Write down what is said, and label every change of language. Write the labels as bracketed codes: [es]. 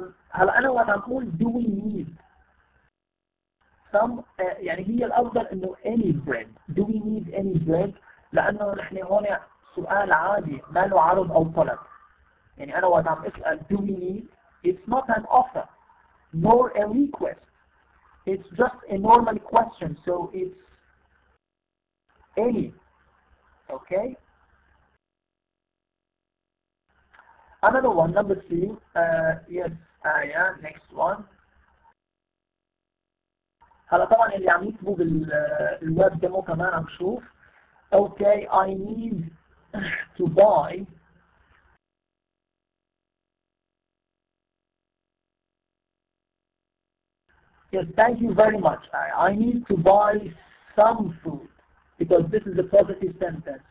[ar] هلا أنا وأنا أقول [en] do we need some [ar] يعني هي الأفضل إنه [en] any bread. Do we need any bread؟ [ar] لأنه نحن هون سؤال عادي ما له عرض أو طلب. يعني أنا وقت عم أسأل [en] do we need it's not an offer nor a request. It's just a normal question, so it's any. Okay? Another one, number 3. Yes, yeah, next one. [ar] هلا طبعا اللي عم يكتبوا بالويب ديمو كمان عم شوف. [en] Okay, I need to buy yes, thank you very much. I need to buy some food because this is a positive sentence.